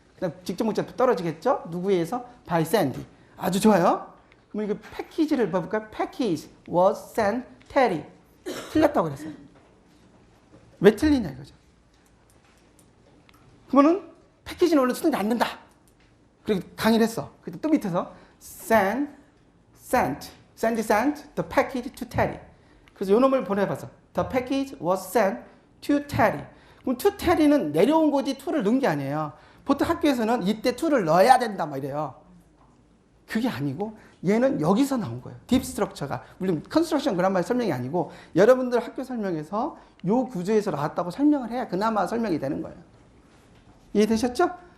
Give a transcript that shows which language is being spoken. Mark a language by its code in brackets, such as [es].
[ko] 그다음 직접 목적 떨어지겠죠? 누구에 의해서? by Sandy. 아주 좋아요. 그럼 이거 패키지를 봐볼까요? [en] Package was sent Terry. [ko] 틀렸다고 그랬어요. 왜 틀리냐 이거죠. 그러면은 패키지는 원래 수동이 안 된다. 그리고 강의를 했어. 그때 또 밑에서 [en] sent the package to Terry. [ko] 그래서 요 놈을 보내봐서 [en] the package was sent to Terry. [ko] 그럼 to Terry는 내려온 거지 to를 넣은 게 아니에요. 보통 학교에서는 이때 to를 넣어야 된다 막 이래요. 그게 아니고 얘는 여기서 나온 거예요. 딥 스트럭처가. 물론 컨스트럭션 그란마의 설명이 아니고 여러분들 학교 설명에서 요 구조에서 나왔다고 설명을 해야 그나마 설명이 되는 거예요. 이해되셨죠?